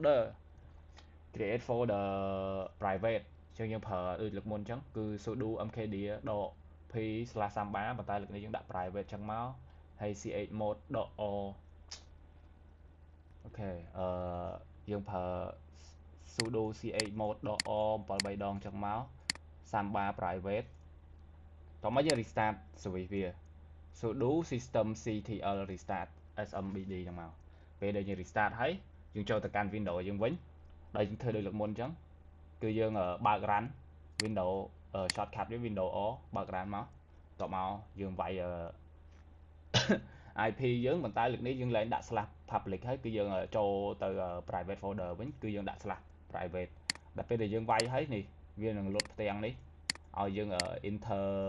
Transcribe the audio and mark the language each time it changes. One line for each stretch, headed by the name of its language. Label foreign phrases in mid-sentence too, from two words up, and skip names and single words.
English: folder private
Khmer: អញ្ចឹងយើងប្រើដូចលើកមុនអញ្ចឹងគឺ
English: sudo mkdir p/samba
Khmer: ប៉ុន្តែលើកនេះយើងដាក់ private អញ្ចឹងមកហើយ
English: chmod o
Khmer: អូខេយើងប្រើ
English: sudo chmod o 7
Khmer: ដងអញ្ចឹងមក
English: samba private
Khmer: តោះមកយើង
English: restart service
Khmer: វា
English: sudo systemctl restart smbd
Khmer: អញ្ចឹងមកពេលដែលយើង restart ហើយយើងចូលទៅកាន់ Windows យើងវិញដែលយើងធ្វើដូចលើកមុនអញ្ចឹងគឺយើងបើក
English: run Windows shortcut
Khmer: វា Windows O បើក run មកតោះមកយើងវាយ IP យើងប៉ុន្តែលើកនេះយើងឡើងដាក់ /public ហើយគឺយើងចូលទៅ
English: private folder
Khmer: វិញគឺយើងដាក់ /private ដល់ពេលដែលយើងវាយហើយនេះវានឹងលុតផ្ទាំងនេះឲ្យយើង enter